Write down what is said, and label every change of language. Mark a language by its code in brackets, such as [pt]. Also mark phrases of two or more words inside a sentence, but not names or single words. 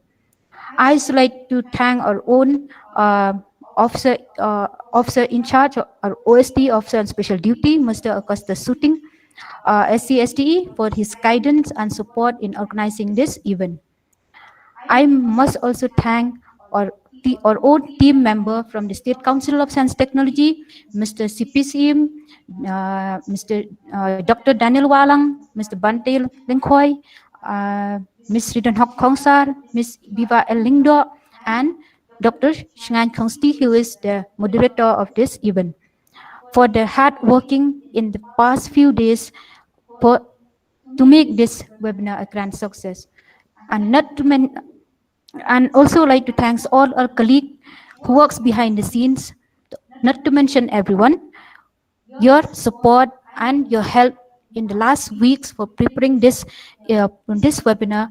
[en] I would like to thank our own officer in charge, our OSD, Officer on Special Duty, Mr. Augustus Suting, SCSTE, for his guidance and support in organizing this event. I must also thank our own team member from the State Council of Science Technology, Mr. CPCM, Dr. Daniel Walang, Mr. Bante Lengkhoy, Ms. Ridan Hok Kongsar, Ms. Biva El Lingdo, and Dr. Shngan Kongsti, who is the moderator of this event, for the hard working in the past few days to make this webinar a grand success. And also like to thank all our colleagues who works behind the scenes, not to mention everyone, your support and your help in the last weeks for preparing this webinar.